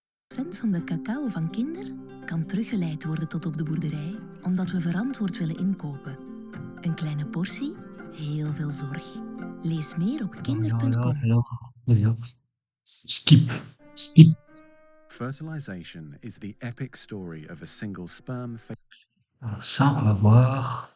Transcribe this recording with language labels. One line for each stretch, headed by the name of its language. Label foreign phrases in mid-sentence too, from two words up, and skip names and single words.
Dutch: van de cacao van Kinder kan teruggeleid worden tot op de boerderij, omdat we verantwoord willen inkopen. Een kleine portie, heel veel zorg. Lees meer op kinder.com.
French: Vas-y, hop.
English: Skip. Skip. Fertilization is the epic story of a single sperm.
French: Alors ça, on va voir.